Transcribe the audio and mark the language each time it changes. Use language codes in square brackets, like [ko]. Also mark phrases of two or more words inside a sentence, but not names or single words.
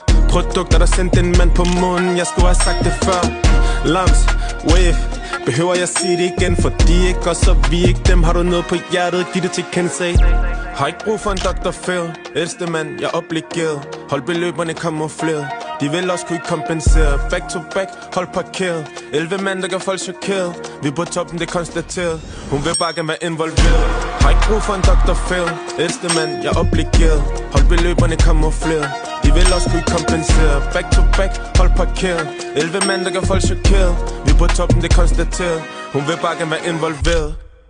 [da] Produkter der sendte en mand på månen. Jeg skulle have sagt det før. Lams, wave. Behøver jeg sige det igen? For de ikke, og så vi ikke dem. Har du noget på hjertet, giv det til Kensei. Har ikke brug for en Dr. Phil. Ældste mand, jeg er obligeret. Hold beløberne kamufleret. De vil også kunne kompensere. [en] Back to back, [da] hold parkeret. 11 mand, der gør folk chokeret. Vi er på toppen, det er konstateret. Hun vil bare gerne være involveret. Har ikke brug for en Dr. Phil. Ældste mand, jeg er obligeret. Hold beløberne kamufleret. De vil også kunne kompensere. [en] Back to back, [da] hold parkeret. 11 mand, der gør folk chokeret. Vi er på toppen, det er konstateret. Hun vil bare gerne være involveret.